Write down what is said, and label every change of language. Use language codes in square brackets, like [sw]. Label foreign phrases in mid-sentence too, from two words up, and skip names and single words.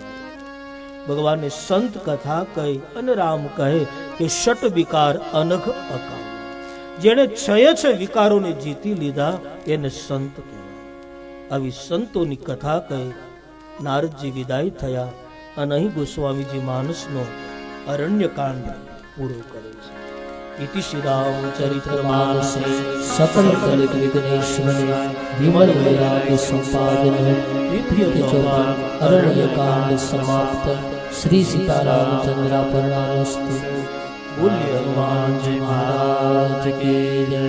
[gu] ભગવાને સંત કથા કહી અને રામ કહે કે [sa] षट विकार अनघ अकाम. [gu] જેણે 6 વિકારોને જીતી લીધા એને સંત કહેવાય. આવી સંતોની કથા કહી નારદજી વિદાય થયા અને અહીં ગોસ્વામીજી માનસનો અરણ્યકાંડ પૂરો કરે છે. [sa] इति श्री रामचरितमानसे सकल कलित विघ्नेश्वरे विमल वैराग्य संपादन द्वितीय अरण्यकांड समाप्त. श्री सीतारामचंद्रापरणामस्तु. [hi] बोलिए हनुमान जी महाराज की जय.